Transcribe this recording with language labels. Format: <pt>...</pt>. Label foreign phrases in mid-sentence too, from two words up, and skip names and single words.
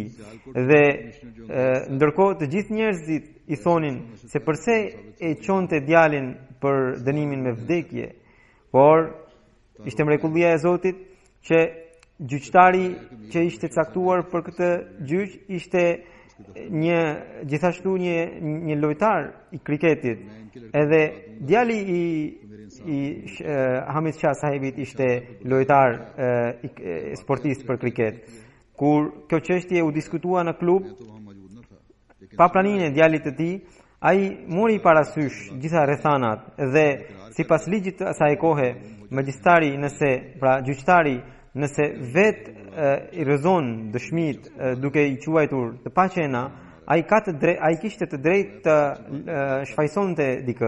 <sq>Dhe ndërkohë të gjithë njerëzit i thonin se pse e çonte djalin për dënimin me vdekje, por ishte mrekullia e Zotit që gjyqtari që ishte caktuar për këtë gjyq ishte gjithashtu një lojtar i kriketit, edhe djali i Hamid Shah Sahibit ishte lojtar sportist për kriket. Kur kjo çështje u diskutua në klub,</sq> <ur>تو وہاں موجود نہ تھا، لیکن</ur> <sq>pa pranimin e djalit të tij, ai mori parasysh gjitha rrethanat dhe sipas ligjit të asaj kohe, magjistari gjyqtari nëse vet i rrezon dëshmit duke i quajtur të paqena, ai kishte të drejtë të shfaqsonte dikë.</sq>